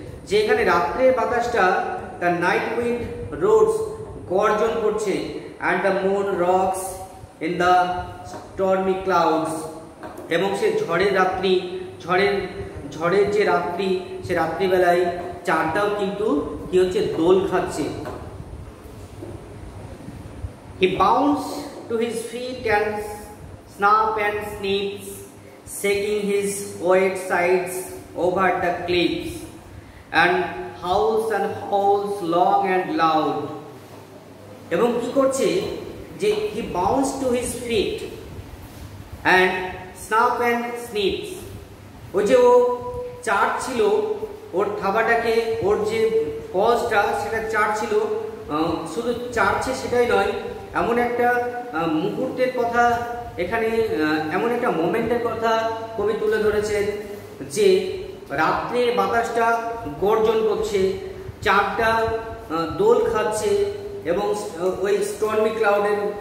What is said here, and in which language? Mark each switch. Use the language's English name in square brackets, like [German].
[Bangla] যে এখানে রাত্রের বাতাসটা, [English] the night wind roars, [Bangla] গর্জন করছে, [English] and the moon rocks in the stormy clouds, [Bangla] এবং সে ঝড়ের রাত্রি, ঝড়ের যে রাত্রি, সে রাত্রিবেলায় চারটাও কিন্তু কি হচ্ছে, দোল খাচ্ছে। [English] He bounds to his feet and snap and snips, shaking his wet sides over the cliffs, and howls long and loud. [Bangla] এবং কি করছে যে [English] he bounds to his feet and snap and snips, [Bangla] ওই যে ও চাট ছিল ওর থাবাটাকে, ওর যে পজটা সেটা চাট ছিল, শুধু চাচ্ছে সেটাই নয়, এমন একটা মুহূর্তের কথা এখানে, এমন একটা মোমেন্টের কথা কবি তুলে ধরেছেন যে রাত্রে বাতাসটা গর্জন করছে, চাঁদটা দোল খাচ্ছে এবং ওই স্টর্মি ক্লাউডের